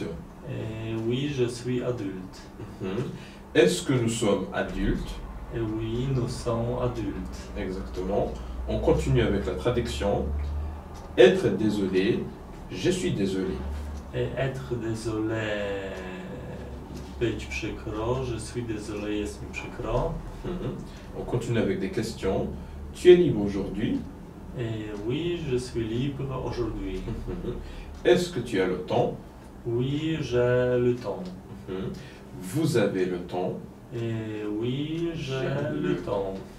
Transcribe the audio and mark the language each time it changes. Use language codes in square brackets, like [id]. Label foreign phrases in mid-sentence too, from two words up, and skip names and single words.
[fr] Et oui, je suis adulte. Est-ce que nous sommes adultes? Et oui, nous sommes adultes. Exactement. On continue avec la traduction. Être désolé, je suis désolé. Et être désolé, [pl] być przykro, [fr] je suis désolé, [pl] jest mi przykro. [fr] On continue avec des questions. Tu es libre aujourd'hui? Et oui, je suis libre aujourd'hui. Est-ce que tu as le temps? Oui, j'ai le temps. Vous avez le temps? Et oui, j'ai le temps.